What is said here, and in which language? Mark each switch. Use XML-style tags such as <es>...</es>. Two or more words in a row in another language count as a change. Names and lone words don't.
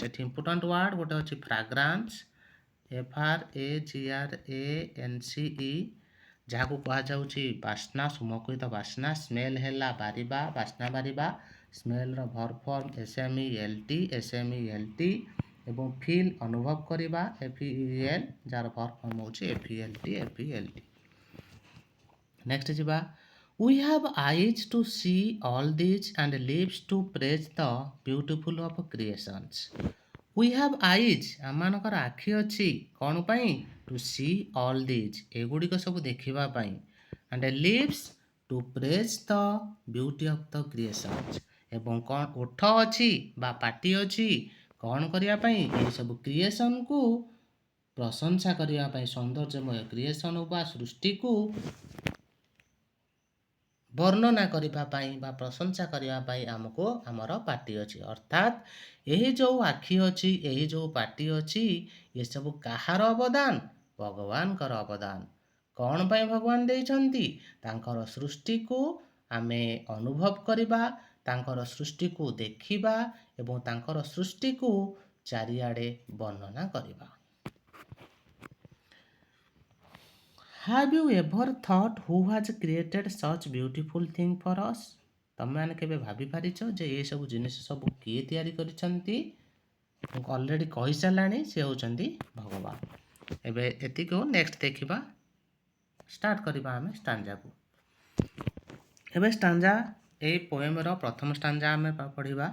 <or>ଏଠି</or> <en>important word</en> <or>ଗୋଟେ ଅଛି ଫ୍ରାଗ୍ରାନ୍ସ, FRAGRANCE, ଯାହାକୁ କୁହାଯାଉଛି ବାସ୍ନା ସୁମୋହିତ ବାସ୍ନା। ସ୍ମେଲ୍ ହେଲା ବାରିବା, ବାସ୍ନା ବାରିବା। ସ୍ମେଲ୍ର</or> <en>verb form</en> <or>SMELT ଏବଂ ଫିଲ୍ ଅନୁଭବ କରିବା FEEL, ଯାହାର</or> <en>verb form</en> <or>ହେଉଛି FELT।</or> <en>ନେକ୍ସଟ ଯିବା we have eyes to see all this and lips to praise the beautiful of creations। we have eyes</en> <or>ଆମମାନଙ୍କର ଆଖି ଅଛି କ'ଣ ପାଇଁ?</or> <en>to see all this</en> <or>ଏଗୁଡ଼ିକ ସବୁ ଦେଖିବା ପାଇଁ</or> <en>and lips to praise the beauty of the creations</en> <or>ଏବଂ କ'ଣ ଓଠ ଅଛି ବା ପାଟି ଅଛି କ'ଣ କରିବା ପାଇଁ? ଏହିସବୁ କ୍ରିଏସନକୁ ପ୍ରଶଂସା କରିବା ପାଇଁ, ସୌନ୍ଦର୍ଯ୍ୟମୟ କ୍ରିଏସନ ବା ସୃଷ୍ଟିକୁ ବର୍ଣ୍ଣନା କରିବା ପାଇଁ ବା ପ୍ରଶଂସା କରିବା ପାଇଁ ଆମକୁ ଆମର ପାଟି ଅଛି। ଅର୍ଥାତ୍ ଏହି ଯେଉଁ ଆଖି ଅଛି, ଏହି ଯେଉଁ ପାଟି ଅଛି, ଏସବୁ କାହାର ଅବଦାନ? ଭଗବାନଙ୍କର ଅବଦାନ। କ'ଣ ପାଇଁ ଭଗବାନ ଦେଇଛନ୍ତି? ତାଙ୍କର ସୃଷ୍ଟିକୁ ଆମେ ଅନୁଭବ କରିବା, ତାଙ୍କର ସୃଷ୍ଟିକୁ ଦେଖିବା ଏବଂ ତାଙ୍କର ସୃଷ୍ଟିକୁ ଚାରିଆଡ଼େ ବର୍ଣ୍ଣନା କରିବା।</or> <en>Have you ever thought who has created such beautiful thing for us?</en> <or>ତମେମାନେ କେବେ ଭାବିପାରିଛ ଯେ ଏସବୁ ଜିନିଷ ସବୁ କିଏ ତିଆରି କରିଛନ୍ତି? ମୁଁ ଅଲରେଡ଼ି କହିସାରିଲାଣି, ସେ ହେଉଛନ୍ତି ଭଗବାନ। ଏବେ ଏତିକି ନେକ୍ସଟ ଦେଖିବା, ଷ୍ଟାର୍ଟ କରିବା ଆମେ ଷ୍ଟାଞ୍ଜାକୁ। ଏବେ ଷ୍ଟାଞ୍ଜା, ଏଇ ପୋଏମର ପ୍ରଥମ ଷ୍ଟାଞ୍ଜା ଆମେ ପଢ଼ିବା।</or>